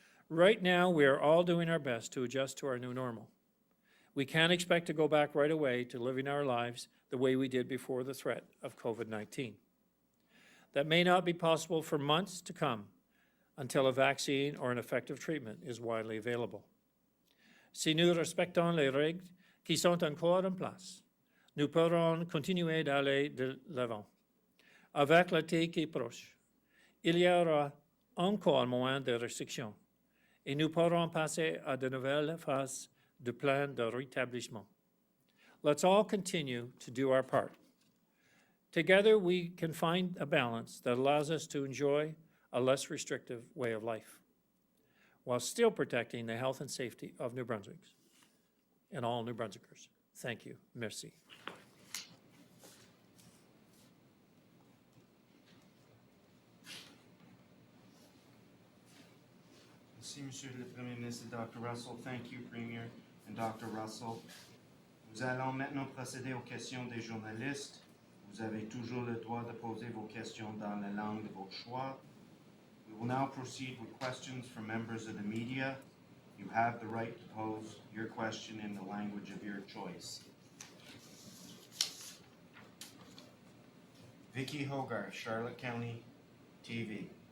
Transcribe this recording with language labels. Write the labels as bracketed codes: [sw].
[en] Right now, we are all doing our best to adjust to our new normal. We can't expect to go back right away to living our lives the way we did before the threat of COVID-19. That may not be possible for months to come until a vaccine or an effective treatment is widely available. [fr] Si nous respectons les règles qui sont encore en place, nous pourrons continuer d'aller de l'avant. Avec l'été qui est proche, il y aura encore moins de restrictions et nous pourrons passer à de nouvelles phases de plan de rétablissement. [en] Let's all continue to do our part. Together, we can find a balance that allows us to enjoy a less restrictive way of life, while still protecting the health and safety of New Brunswickers and all New Brunswickers. Thank you. [fr] Merci. Merci, Monsieur le Premier ministre, Dr. Russell. [en] Thank you, Premier and Dr. Russell. [fr] Nous allons maintenant procéder aux questions des journalistes. Vous avez toujours le droit de poser vos questions dans la langue de votre choix. [en] We will now proceed with questions from members of the media. You have the right to pose your question in the language of your choice. Vicky Hogarth, Charlotte County TV.